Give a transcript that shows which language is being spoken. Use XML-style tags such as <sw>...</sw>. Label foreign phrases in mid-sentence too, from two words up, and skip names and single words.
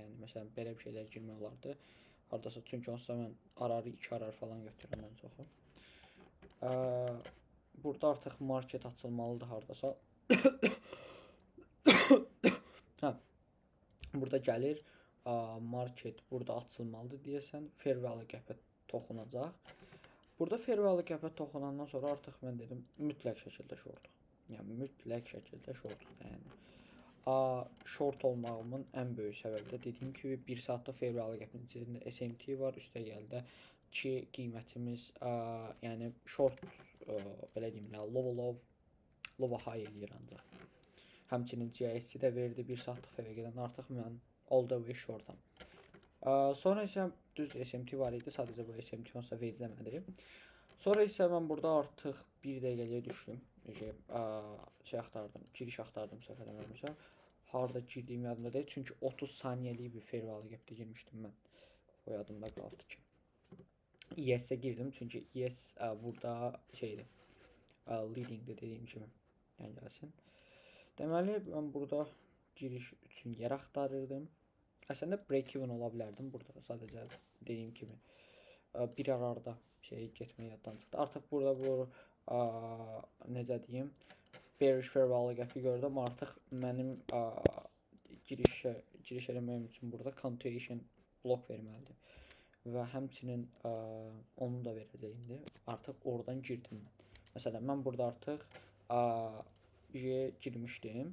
<az>Yəni məsələn belə bir şeylər girmək olardı. Hardasa çünki onsuz mən ararı 2 arar falan götürürəm ən çoxu. Burada artıq market açılmalıdır hardasa. Burada gəlir market burada açılmalıdır deyəsən,</az> <en>fair value gap-ə toxunacaq.</en> <az>Burada</az> <en>fair value gap-</en> <az>ə toxunandan sonra artıq mən dedim mütləq şəkildə shortuq. Yəni mütləq şəkildə shortuq. Yəni short olmağımın ən böyük səbəbi də dediyim kimi 1 saatda</az> <en>fair value gap-</en> <az>in içində SMT var, üstə gəldi ki qiymətimiz yəni short belə deyim də</az> <en>low high</en> <az>eləyir ancaq. Həmçinin GIS-i də verdi 1 saatlıq FVG-dən artıq mən</az> <en>all the way</en> <az>shortam. Sonra isə düz SMT var idi, sadəcə bu SMT onsa vecləmədi. Sonra isə mən burada artıq 1 dəqiqəliyə düşdüm. Giriş axtardım səhv eləmirəmsə. Harda girdiyim yadımda deyil, çünki 30 saniyəlik bir</az> <en>fair value gap-</en> <az>də girmişdim mən. O yadımda qaldı ki. ES-ə girdim, çünki ES burada şeydir, leading-də dediyim kimi. Yəni gəlsin. Deməli, mən burada giriş üçün yer axtarırdım. Əslində break-even ola bilərdim burada, sadəcə dediyim kimi. Bir arada getmək yaddan çıxdı. Artıq burada bu, necə deyim,</az> <en>bearish fair value gap-i gördüm.</en> <az>Artıq mənim giriş eləməyim üçün burada continuation blok verməlidir. Və həmçinin onu da verəcəyindi. Artıq oradan girdim mən. Məsələn, mən burada artıq girmişdim.</az>